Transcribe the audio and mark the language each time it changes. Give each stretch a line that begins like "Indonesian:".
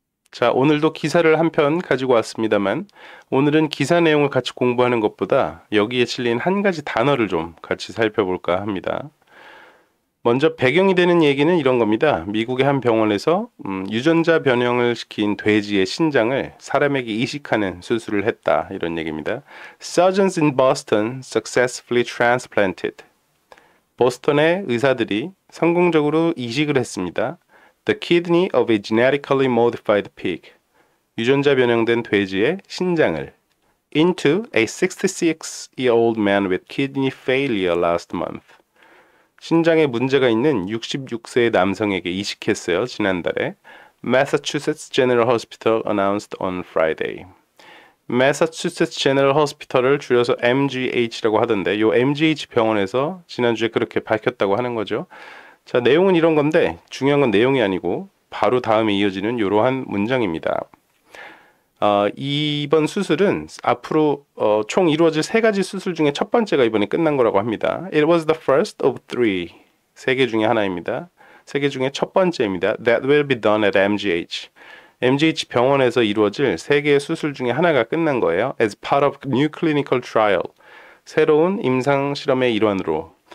Korean: 자, 오늘도 기사를 한 편 가지고 왔습니다만 오늘은 기사 내용을 같이 공부하는 것보다 여기에 실린 한 가지 단어를 좀 같이 살펴볼까 합니다. 먼저 배경이 되는 얘기는 이런 겁니다. 미국의 한 병원에서 유전자 변형을 시킨 돼지의 신장을 사람에게 이식하는 수술을 했다. 이런 얘기입니다.
English: Surgeons in Boston successfully transplanted.
Korean: 보스턴의 의사들이 성공적으로 이식을 했습니다.
English: The kidney of a genetically modified pig.
Korean: 유전자 변형된 돼지의 신장을
English: into a 66-year-old man with kidney failure last month.
Korean: 신장에 문제가 있는 66세의 남성에게 이식했어요. 지난달에.
English: Massachusetts General Hospital announced on Friday.
Korean: Massachusetts General Hospital을 줄여서 MGH라고 하던데 요 MGH 병원에서 지난주에 그렇게 밝혔다고 하는 거죠. 자, 내용은 이런 건데 중요한 건 내용이 아니고 바로 다음에 이어지는 이러한 문장입니다. 이번 수술은 앞으로 총 이루어질 세 가지 수술 중에 첫 번째가 이번에 끝난 거라고 합니다.
English: It was the first of three.
Korean: 세 개 중에 하나입니다. 세 개 중에 첫 번째입니다.
English: That will be done at MGH.
Korean: MGH 병원에서 이루어질 세 개의 수술 중에 하나가 끝난 거예요.
English: As part of new clinical trial.
Korean: 새로운 임상 실험의 일환으로.